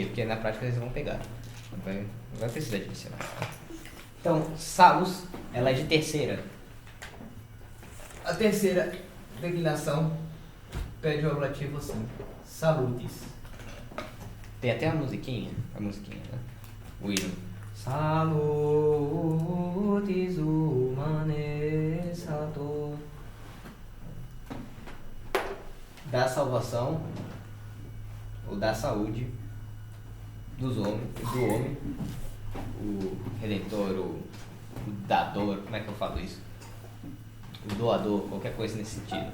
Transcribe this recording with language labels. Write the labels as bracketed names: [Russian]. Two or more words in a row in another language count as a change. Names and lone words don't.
[Portuguese] Porque na prática eles vão pegar. Não vai precisar de dicionário. Então, salus, ela é de terceira. A terceira declinação pede o ablativo assim. Salutis. Tem até a musiquinha, né? O hino. [Latin] Salutis humane salvator. [Portuguese] Da salvação, ou da saúde do homem, o redentor, o dador, como é que eu falo isso? O doador, qualquer coisa nesse sentido.